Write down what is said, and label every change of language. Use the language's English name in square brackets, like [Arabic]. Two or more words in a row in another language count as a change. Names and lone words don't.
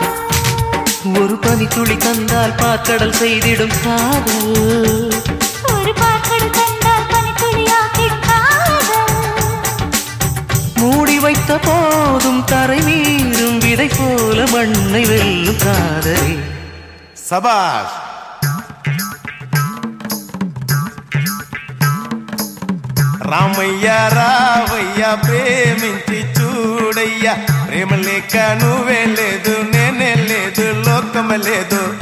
[Tamil] ஒரு பனித்துளி தந்தால் பாக்கடல் செய்திடும் காதல். ஒரு பாக்கடு கண்டால் பனித்துளியாக்கிடும் காதல். மூடி வைத்த போதும் தரை மீறும் விதை போல மண்ணை வெல்லும் காதல். சபாஷ். [Telugu] రామయ్య రావయ్య ప్రేమించి చూడయ్యా, ప్రేమ లేక నువ్వే లేదు, నేనే లేదు, లోకం లేదు.